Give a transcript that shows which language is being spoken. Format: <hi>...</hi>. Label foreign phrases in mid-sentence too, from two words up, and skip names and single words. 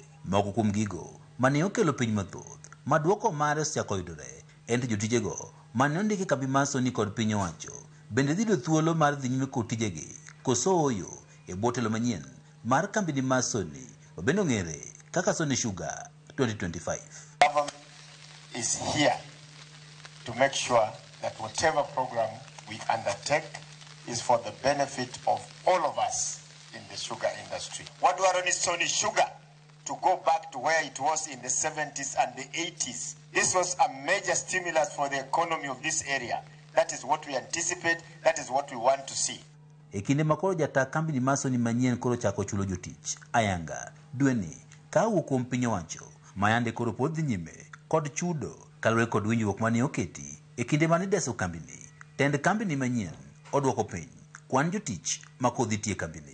<luo>Moko kuom gigo mane okelo piny mathoth ma duoko mare osechako yudore en jotijego mane ondiki kambi mar Sony kod piny owacho bende dhi thuolo mar dhi nyime kod tijegi koso oyo e bwo telo manyien mar kambi mar Sony mabende ong'ere kaka Sony Sugar 2025.</luo> <en>Government is here to make sure that whatever program we undertake is for the benefit of all of us in the sugar industry.</en> <luo>Wadwaro ni</luo> <en>Sony Sugar to go back to where it was in the 70s and the 80s. This was a major stimulus for the economy of this area. That is what we anticipate, that is what we want to see.</en> <luo>E kinde makoro jata kambi mar Sony manyien koro chako chulo jotich ayanga dweni ka wuok kuom piny owacho mayande koro pod dhi nyime kod chudo kaluwore kod winjruok mane oketi e kinde mane deso kambini. Tend kambini manyien odwoko piny kwan jotich ma kodhi tie kambini.</luo>